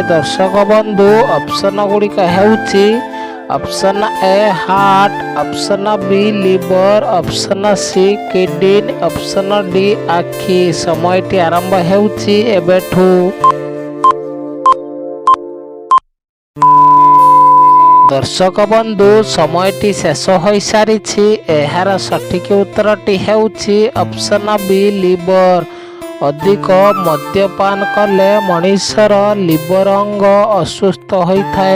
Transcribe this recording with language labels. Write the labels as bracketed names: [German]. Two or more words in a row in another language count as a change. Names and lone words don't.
[Odia] ଦର୍ଶକ ବନ୍ଧୁ ଅପସନ୍ ଗୁଡ଼ିକ ହେଉଛି [English] option A heart, option B liver, option C kidney, option D आखि। [Odia] ସମୟଟି ଆରମ୍ଭ ହେଉଛି ଏବେଠୁ। ଦର୍ଶକ ବନ୍ଧୁ ସମୟଟି ଶେଷ ହୋଇସାରିଛି। ଏହାର ସଠିକ୍ ଉତ୍ତରଟି ହେଉଛି [English] option B liver. [Odia] ଅଧିକ ମଦ୍ୟପାନ କଲେ ମଣିଷର ଲିଭର ଅଙ୍ଗ ଅସୁସ୍ଥ ହୋଇଥାଏ।